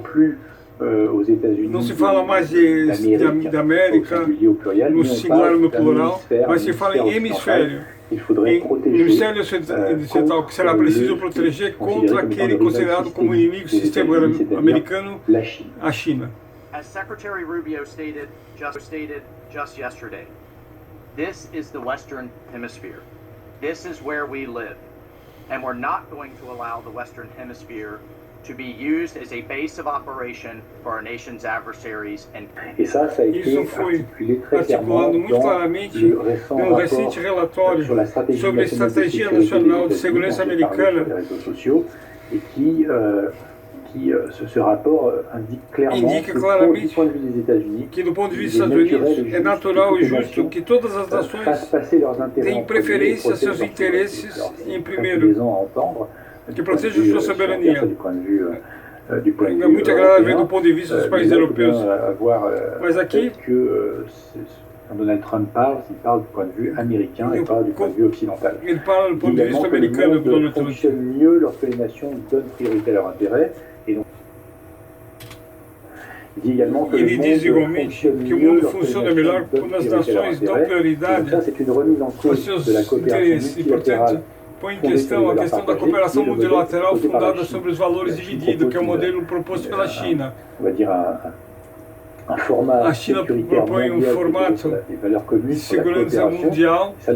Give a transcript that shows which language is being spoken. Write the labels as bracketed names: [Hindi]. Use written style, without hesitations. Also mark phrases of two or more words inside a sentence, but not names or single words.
[Portuguese] Não se fala mais de América no singular ou no plural, mas se fala em hemisfério. No hemisfério ocidental, que será preciso proteger contra aquele considerado como inimigo do sistema americano, a China. [English] As Secretary Rubio stated just yesterday, this is the Western Hemisphere. This is where we live. And we're not going to allow the Western Hemisphere to be used as a base of operation for our nation's adversaries. [Portuguese] Isso foi articulado muito claramente num recente relatório sobre a Estratégia Nacional de Segurança Americana, [French] ce rapport indique clairement [Portuguese] que do ponto de vista dos Estados Unidos é natural e justo que todas as nações tenham preferência a seus interesses em primeiro, que protejam sua soberania. É muito agradável do ponto de vista dos países europeus. Mas aqui, [French] quand Donald Trump parle, il parle du point de vue américain et pas du point de vue occidental. Il parle du point de vue américain de Donald Trump. Fonctionne mieux lorsque les nations donnent priorité à leurs intérêts. Et donc, il dit également que [Portuguese] o mundo funciona melhor quando as nações dão prioridade aos seus interesses e, portanto, põe em questão a questão da cooperação multilateral fundada sobre os valores divididos, que é o modelo proposto pela China. A China propõe um formato de segurança mundial.